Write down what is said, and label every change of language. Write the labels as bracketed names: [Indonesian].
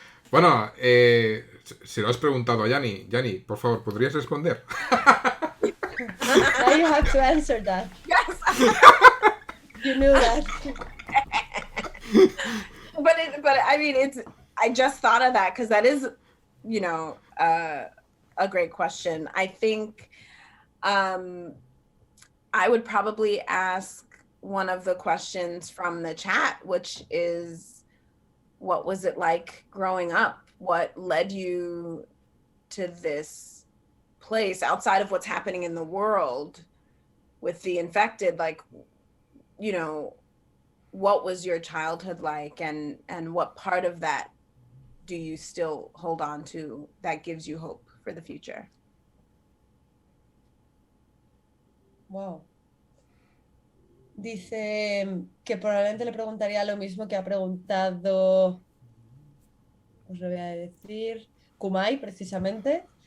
[Spanish] Bueno, se lo has preguntado a Yani. Yani, por favor, ¿podrías responder? [English] Now you have to answer that. Yes. You knew that. But I mean, I just thought of that because that is, you know, a great question. I think I would probably ask one of the questions from the chat, which is, what was it like growing up? What led you to this place outside of what's happening in the world with the infected? Like, you know, what was your childhood like, and what part of that do you still hold on to that gives you hope for the future? Wow. [Spanish] Dice que probablemente le preguntaría lo mismo que ha preguntado, os lo voy a decir, Kumai, precisamente.